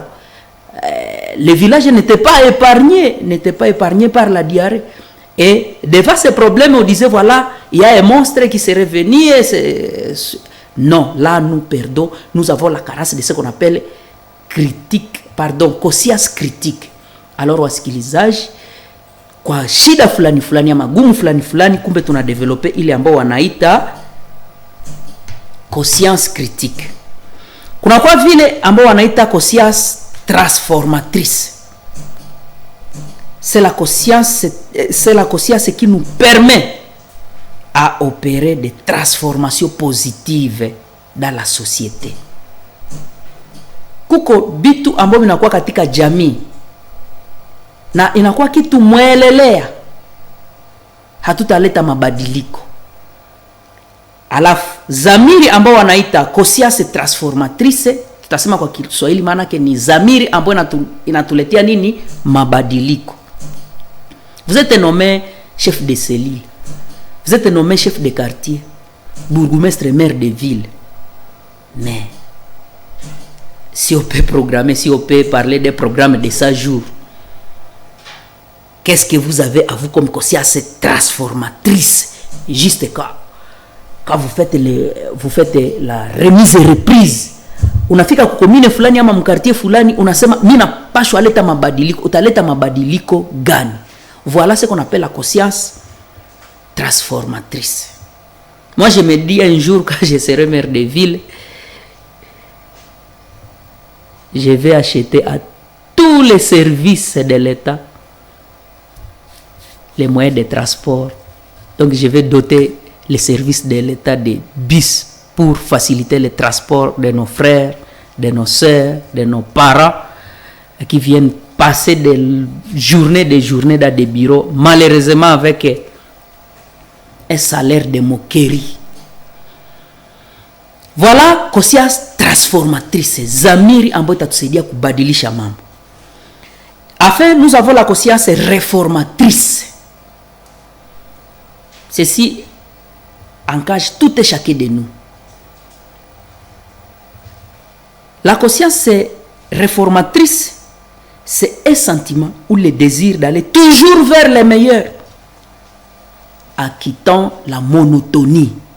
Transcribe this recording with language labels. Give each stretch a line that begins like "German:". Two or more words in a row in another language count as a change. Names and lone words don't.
French: Le village n'était pas épargné par la diarrhée. Et devant ces problèmes, on disait voilà, il y a un monstre qui serait venu. Non, là nous perdons. Nous avons la carence de ce qu'on appelle conscience critique.
Swahili: Alors wasikilizaji, kwa shida fulani fulani ama gumu fulani fulani, kumbe tuna developer ile ambao wanaita
French: conscience critique.
Swahili: Kuna kwa vile ambao wanaita
French: conscience transformatrice. C'est la conscience qui nous permet à opérer des transformations positives dans la société.
Swahili: Kuko bitu ambao inakuwa katika jamii na inakuwa kitu mwelelea, hatutaleta mabadiliko. Alafu zamiri ambao wanaita
French: conscience transformatrice,
Swahili: tutasema kwa Kiswahili maana yake ni zamiri ambao inatuletea nini? Mabadiliko.
French: Vous êtes nommé chef de cellule, vous êtes nommé chef de quartier, bourgmestre, maire de ville. Mais si on peut programmer, si on peut parler des programmes de 100 jours, qu'est-ce que vous avez à vous comme conscience transformatrice? Juste quand vous faites la remise et reprise,
Swahili: unafika kwa commune fulani ama mkartie fulani, unasema mimi napashwa leta mabadiliko. Utaleta mabadiliko gani?
French: Voilà ce qu'on appelle la conscience transformatrice. Moi je me dis un jour, quand je serai maire de ville, je vais acheter à tous les services de l'État les moyens de transport. Donc je vais doter les services de l'État de bus pour faciliter le transport de nos frères, de nos sœurs, de nos parents qui viennent passer des journées dans des bureaux, malheureusement avec un salaire de moquerie. Voilà conscience transformatrice,
Swahili: zamiri ambayo itatusaidia kubadilisha mambo.
French: Enfin, nous avons la conscience réformatrice. Ceci engage tout et chacun de nous. La conscience réformatrice, c'est un sentiment ou le désir d'aller toujours vers le meilleur, en quittant la monotonie.